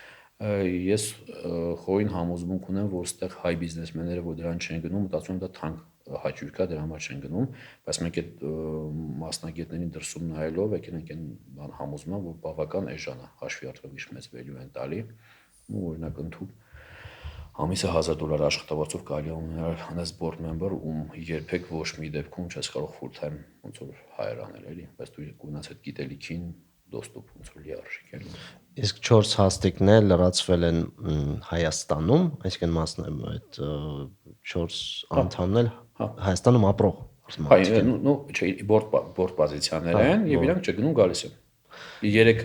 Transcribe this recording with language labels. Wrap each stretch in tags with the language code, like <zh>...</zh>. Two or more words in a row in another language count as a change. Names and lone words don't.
<hy>Ես խորին համոզմունք ունեմ, որ այստեղ հայ բիզնեսմենները, որ դրան չեն գնում, մտածում եմ դա թանկ հաճույք է, դրա համար չեն գնում, բայց մենք այդ մասնագետներին դրսում նայելով եկել ենք այն բան համոզում եմ, որ բավական էժան է, հաշվի առնելով ինչ մեծ value են տալի, ու օրինակ ընդհանուր ամիսը $1000 աշխատավարձով կարելի է ունենալ հանես</hy> <en>board member,</en> <hy>ում երբեք ոչ մի դեպքում չես կարող</hy> <en>full time</en> <hy>ոնց որ hire անել էլի, բայց դու գունաց այդ գիտելիքին доступ ոնց որ լիարժեք էլի։ Իսկ 4 հաստիկներ լրացվել են Հայաստանում, այսինքն մասն այդ 4 անդամներ Հայաստանում ապրող։ Ну, չէ, board պոզիցիաներ են եւ իրանք չգնում գալիս են։ Երեքը</hy>